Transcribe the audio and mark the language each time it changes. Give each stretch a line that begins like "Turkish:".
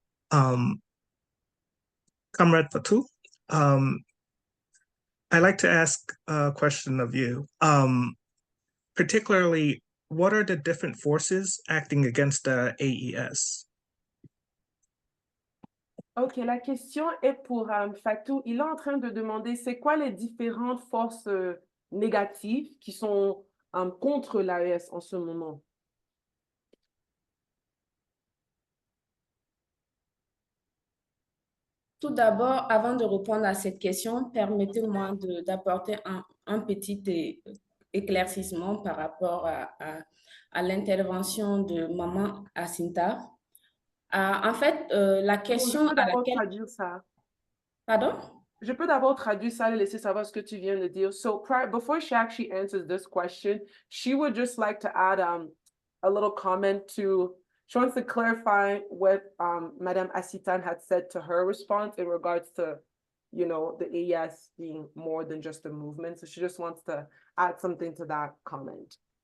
English: Comrade Fatou, I'd like to ask a question of you. Particularly, what are the different forces acting against the AES?
French: Ok, la question est pour Fatou. Il est en train de demander c'est quoi les différentes forces négatives qui sont contre l'AES en ce moment. tout d'abord, avant de répondre à cette question, permettez-moi d'apporter un petit éclaircissement par rapport à l'intervention de Maman Asinta. En fait, la question Je peux à d'abord laquelle... traduire ça. Pardon? Je peux d'abord traduire ça et laisser savoir ce que tu viens de dire.
English: So before she actually answers this question, she would just like to add a little comment to, she wants to clarify what Madame Asitan had said to her response in regards to, you know, the AES being more than just a movement. So she just wants to add something to that comment.